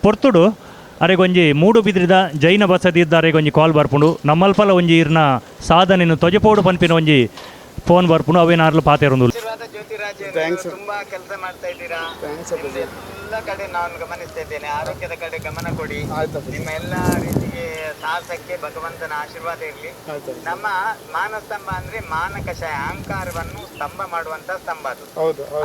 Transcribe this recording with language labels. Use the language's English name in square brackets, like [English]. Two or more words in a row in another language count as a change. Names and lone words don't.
[Tulu] ಪೊರ್ತುಡು ಅರೆಗೊಂಜಿ ಮೂಡು ಬಿದ್ರಿದ ಜೈನ ಬಸದಿ ಇದ್ದ ಅರೆಗೊಂಜಿ ಕಾಲ್ ಬರ್ಪುಂಡು ನಮ್ಮಲ್ಪಲ ಒಂಜಿ ಇರ್ನ ಸಾಧನೆಯನ್ನು ತೊಜಪೋಡು ಪನ್ಪಿನ ಒಂಜಿ ಫೋನ್ ಬರ್ಪುಂಡು ಅವೇನಾರ್ಲು ಪಾತೆರೊಂದು [Kannada] ಆಶೀರ್ವಾದ ಜ್ಯೋತಿರಾಜ್ [English] Thanks. [Kannada] ತುಂಬಾ ಕೆಲಸ ಮಾಡ್ತಾ ಇದ್ದೀರಾ. Thanks ಅಪ್ಪಾಜಿ. ನಿಮ್ದೆಲ್ಲ ಕಡೆ ನಾನು ಗಮನಿಸ್ತಾ ಇದ್ದೇನೆ. ಆರೋಗ್ಯದ ಕಡೆ ಗಮನ ಕೊಡಿ. ಆಯ್ತು ನಿಮ್ಮ ಎಲ್ಲ ರೀತಿಗೆ ಸಾಹಸಕ್ಕೆ ಭಗವಂತನ ಆಶೀರ್ವಾದ ಇರಲಿ. ಆಯ್ತು ನಮ್ಮ ಮಾನಸ್ತಂಭ ಅಂದ್ರೆ ಮಾನಕಷಾಯ ಅಹಂಕಾರವನ್ನು ಸ್ತಂಭ ಮಾಡುವಂತ ಸ್ತಂಭ ಅದು. ಹೌದು ಹೌದು